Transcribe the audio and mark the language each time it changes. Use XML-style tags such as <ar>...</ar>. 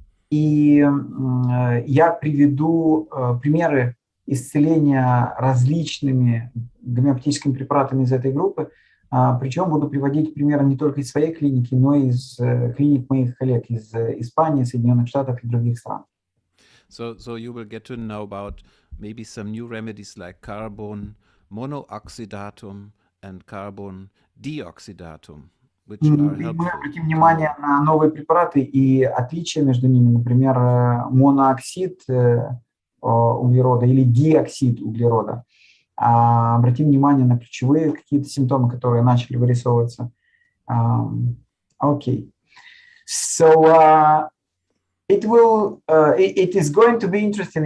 <ru>И я приведу примеры исцеления различными гомеопатическими препаратами из этой группы. Причем буду приводить примеры не только из своей клиники, но и из клиник моих коллег из Испании, Соединенных Штатов и других стран.</ru> <en>So you will get to know about maybe some new remedies like carbon monoxydatum and carbon deoxydatum, which are helpful.</en> <ru>Мы обратим внимание на новые препараты и отличия между ними, например, монооксид углерода или диоксид углерода. Обратим внимание на ключевые какие-то симптомы, которые начали вырисовываться.</ru> <en>Okay. So it is going to be interesting.</en>